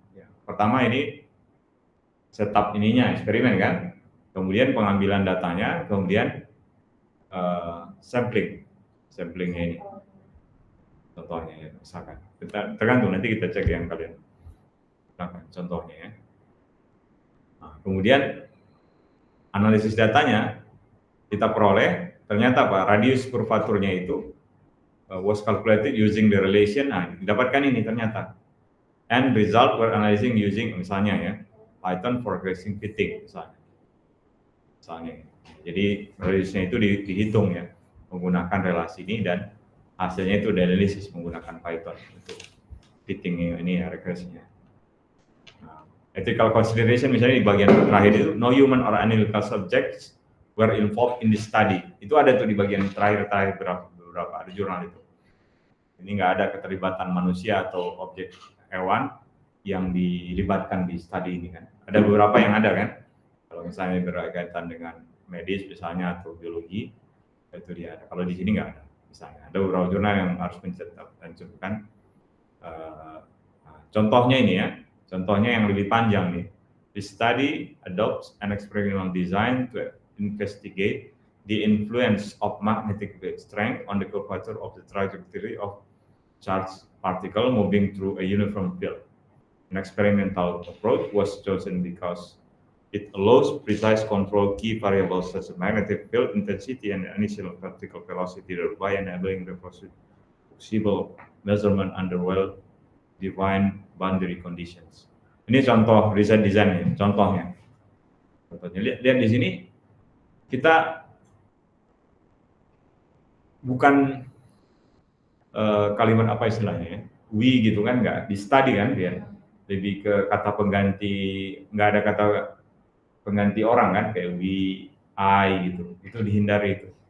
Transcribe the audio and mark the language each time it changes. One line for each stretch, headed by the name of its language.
Indonesian: Ya, pertama ini setup ininya eksperimen kan, kemudian pengambilan datanya, kemudian samplingnya ini. Contohnya ya, misalkan. Tergantung nanti kita cek yang kalian gunakan contohnya ya. Nah, kemudian analisis datanya kita peroleh, ternyata apa? Radius kurvaturnya itu
English: was calculated using the relation.
Indonesian: Nah, didapatkan ini ternyata.
English: And result were analyzing using
Indonesian: misalnya ya, Python
English: progressing fitting
Indonesian: misalnya. Jadi radiusnya itu dihitung ya, menggunakan relasi ini dan hasilnya itu dianalisis menggunakan Python untuk fitting ini ya, regresinya.
English: Nah, ethical consideration
Indonesian: misalnya di bagian terakhir itu
English: no human or analytical subjects were involved in the study.
Indonesian: Itu ada tuh di bagian terakhir beberapa ada jurnal itu. Ini nggak ada keterlibatan manusia atau objek hewan yang dilibatkan di studi ini kan. Ada beberapa yang ada kan. Kalau misalnya berkaitan dengan medis misalnya atau biologi itu dia ada. Kalau di sini nggak ada. Misalnya ada beberapa jurnal yang harus mencantumkan contohnya ini ya. Contohnya yang lebih panjang nih.
English: The study adopts an experimental design to investigate the influence of magnetic field strength on the curvature of the trajectory of charged particle moving through a uniform field. An experimental approach was chosen because it allows precise control key variables such as magnetic field intensity and initial particle velocity, thereby enabling the possible measurement under well-defined boundary conditions.
Indonesian: Ini contoh riset desainnya, contohnya. Lihat di sini kita bukan kalimat apa istilahnya ya, we gitu kan, nggak di study kan dia, lebih ke kata pengganti, nggak ada kata pengganti orang kan, kayak we, I gitu, itu dihindari itu.